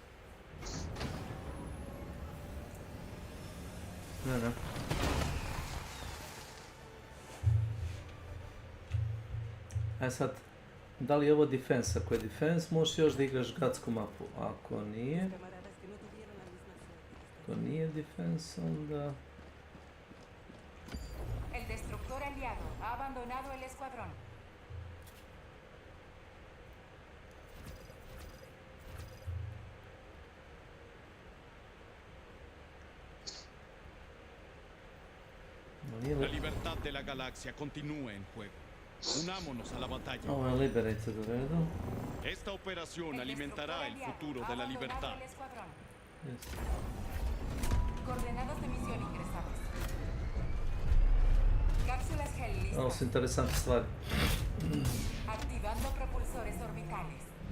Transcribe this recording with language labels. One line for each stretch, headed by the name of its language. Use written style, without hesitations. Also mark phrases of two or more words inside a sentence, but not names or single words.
Bosnian: Ne. E sad, da li je ovo defense? Ako je defense, možeš još da igraš gatsku mapu. Ako nije defense, onda...
Spanish: El destructor aliado ha abandonado el escuadrón. La libertad de la galaxia continúa en juego. Unámonos a la batalla.
Bosnian: Ovo je liberated u redu.
Spanish: Esta operación alimentará el futuro de la libertad.
English: Yes.
Spanish: Coordenadas de misión ingresadas. Cápsulas gel listas.
Bosnian: Ovo su interesantne stvari.
Spanish: Activando propulsores orbitales.